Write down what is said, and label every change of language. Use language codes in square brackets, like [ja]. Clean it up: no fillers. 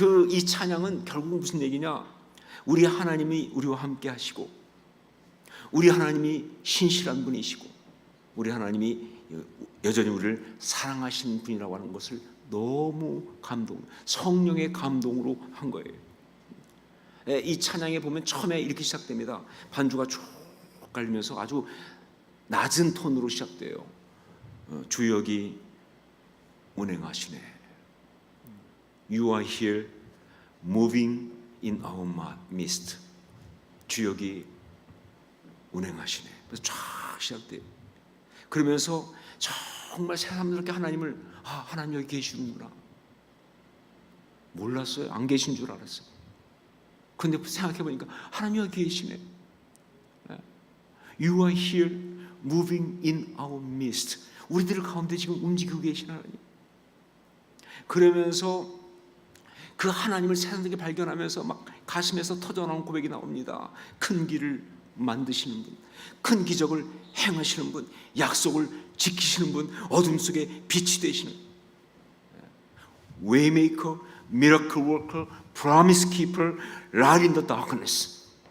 [ko] 이 찬양은 결국 무슨 얘기냐? 우리 하나님이 우리와 함께 하시고, 우리 하나님이 신실한 분이시고, 우리 하나님이 여전히 우리를 사랑하시는 분이라고 하는 것을 너무 성령의 감동으로 한 거예요. 이 찬양에 보면 처음에 이렇게 시작됩니다. 반주가 쭉 깔리면서 아주 낮은 톤으로 시작돼요. 주역이 운행하시네. [en] You are here moving in our midst. [ko] 주역이 운행하시네. 그래서 쫙 시작돼요. 그러면서 정말 새삼스럽게 하나님을 하나님 여기 계시는구나 몰랐어요. 안 계신 줄 알았어요. 그런데 생각해 보니까 하나님 여기 계시네. [en] You are here moving in our midst. [ko] 우리들 가운데 지금 움직이고 계신 하나님. 그러면서 그 하나님을 새삼스럽게 발견하면서 막 가슴에서 터져나온 고백이 나옵니다. 큰 길을 만드시는 분, 큰 기적을 행하시는 분, 약속을 지키시는 분, 어둠 속에 빛이 되시는 [en] Waymaker, Miracle Worker, Promise Keeper, Light in the Darkness.